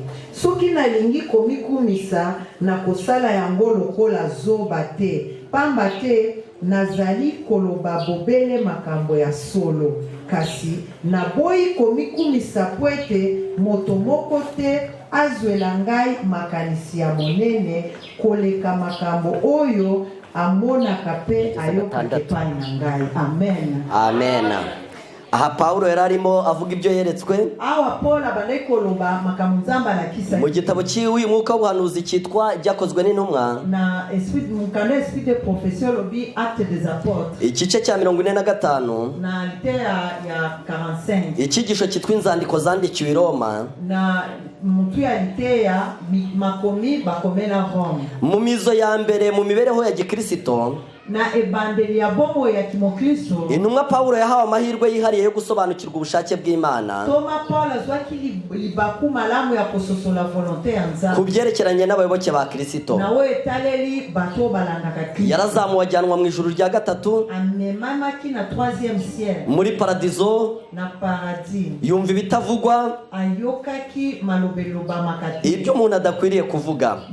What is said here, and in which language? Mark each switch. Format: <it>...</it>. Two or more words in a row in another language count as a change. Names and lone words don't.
<ln>Soki nalingi komikumisa na kosala yango lokola zoba te, pamba te nazali koloba bobele makambo ya solo. Kasi naboyi komikumisa pwete moto moko te azwela ngai makanisi ya monene koleka makambo oyo amonaka pe ayokaka epai na ngai. Amen. Amen.</ln> <rw>Aha Pawulo yararimo avuga ibyo yeretswe mu gitabo cy'iwi mwuka w'ubuhanuzi cyitwa Ibyakozwe n'Intumwa igice cya 45 icyigisho cyitwa inzandiko zandikiwe i Roma mu mizo ya mbere mu mibereho ya gikristo</rw> <ln>na ebandeli ya bomo ya kimokristo.</ln> <rw>Intumwa Pawulo yahawe amahirwe yihariye yo gusobanukirwa ubushake bw'Imana ku byerekeranye n'abayoboke ba Kristo. Yarazamuwe ajyanwa mu ijuru rya gatatu muri paradizo, yumva ibitavugwa, ibyo umuntu adakwiriye kuvuga.</rw>